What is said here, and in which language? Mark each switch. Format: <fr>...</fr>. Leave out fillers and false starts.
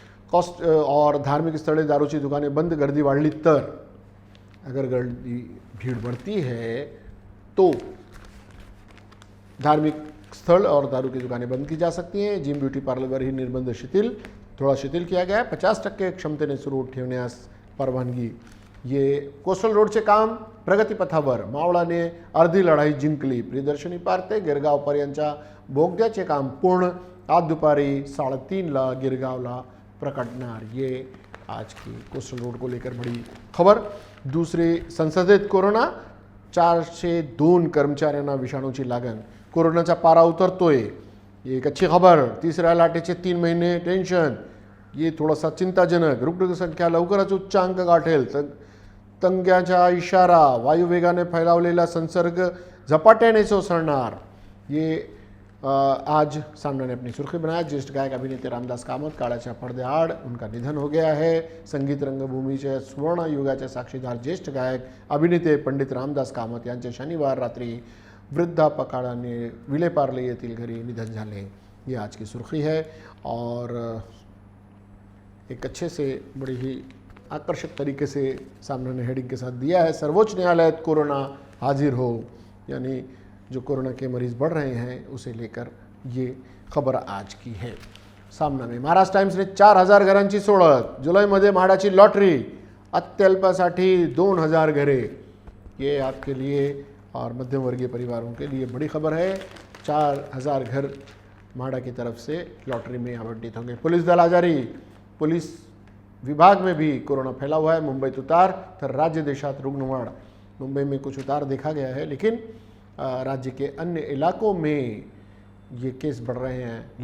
<mr>Cost और धार्मिक स्थळे, दारूची दुकानें बंद, गर्दी वाढली तर।</mr> <hi>अगर गर्दी भीड़ बढ़ती है तो धार्मिक स्थल और दारू की दुकानें बंद की जा सकती हैं।</hi> <mr>जिम, ब्युटी पार्लर ही निर्बंध शिथिल,</mr> <hi>थोड़ा शिथिल किया गया है।</hi> <mr>50% क्षमतेने सुरू ठेवण्यास परवानगी। ये कोस्टल रोडचे काम प्रगतीपथावर, मावळाने अर्धी लढाई जिंकली। प्रियदर्शनी पार ते गिरगावपर्यंतच्या बोगद्याचे काम पूर्ण। आज दुपारी 3:30 गिरगावला प्रकटणार।</mr> <hi>ये आज की कोस्टल रोड को लेकर बड़ी खबर।</hi> <mr>दूसरी संसदेत कोरोना, 402 कर्मचाऱ्यांना विषाणूची लागण। कोरोनाचा पारा उतरतोय,</mr> <hi>ये एक अच्छी खबर।</hi> <mr>तिसऱ्या लाटेचे 3 महिने टेन्शन, ये थोडासा चिंताजनक। रुग्ण संख्या लवकरच उच्चांक गाठेल, तंग्याचा इशारा। वायुवेगाने फैलावलेला संसर्ग झपाट्याने ओसरणार।</mr> <hi>ये आज सामना ने अपनी सुर्खी बनाया।</hi> <mr>ज्येष्ठ गायक अभिनेते रामदास कामत काळाच्या पडद्याआड,</mr> <hi>उनका निधन हो गया है।</hi> <mr>संगीत रंगभूमीच्या सुवर्ण युगाचे साक्षीदार ज्येष्ठ गायक अभिनेते पंडित रामदास कामत यांचे शनिवार रात्री वृद्धापकाळाने विलेपार्ले येथील घरी निधन झाले।</mr> <hi>ये आज की सुर्खी है। और एक अच्छे से बड़ी ही आकर्षक तरीके से सामने ने हेडिंग के साथ दिया है। सर्वोच्च न्यायालय कोरोना हाजिर हो, यानी जो कोरोना के मरीज बढ़ रहे हैं उसे लेकर ये खबर आज की है सामना में।</hi> <mr>महाराष्ट्र टाइम्स ने 4000 घरांची सोडत, जुलैमध्ये म्हाडाची लॉटरी, अत्यल्पासाठी 2000 घरे।</mr> <hi>ये आपके लिए और मध्यम वर्गीय परिवारों के लिए बड़ी खबर है। 4000 घर म्हाडा की तरफ से लॉटरी में आवंटित होंगे।</hi> <mr>पुलिस दल आजारी,</mr> <hi>पुलिस विभाग में भी कोरोना फैला हुआ है।</hi> <mr>मुंबईत उतार तर राज्य देशात रुग्णवाढ।</mr> <hi>मुंबई में कुछ उतार देखा गया है, लेकिन राज्य के अन्य इलाकों में ये केस बढ़ रहे हैं।</hi>